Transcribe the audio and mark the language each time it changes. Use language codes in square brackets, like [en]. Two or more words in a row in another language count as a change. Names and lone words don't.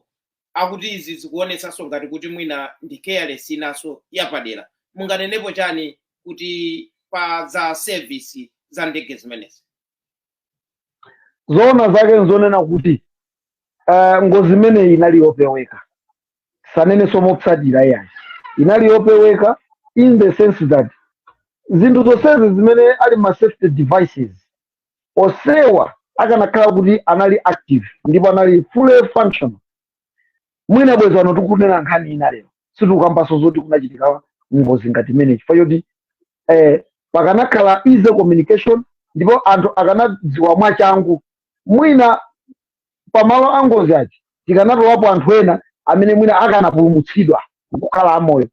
[ny] Akuti izi zikuonetsa so ngati kuti mwina ndi careless inaso yapadera. Munganenepo chani kuti pa za service za ndege zimenezi? Zona zake nzonena kuti ngozi imene inali yopeweka, sanene somo kusadira yayi, inali yopeweka [en] in the sense [ny] that zinthu zonsezi zimene ali ma [en] safety devices [ny] osewa akanakhala kuti anali active ndipo anali [en] fully functional, [ny] mwina bwezi ano tikunena nkhani ina lero sitikukambaso zoti kunachitika ngozi ngati imene, chifukwa choti pakanakhala [en] easy communication [ny] ndipo anthu akanadziwa mwachangu, mwina pamalo angozi achi tikanatowapo anthu ena amene mwina akanapulumutsidwa kukhala amoyo.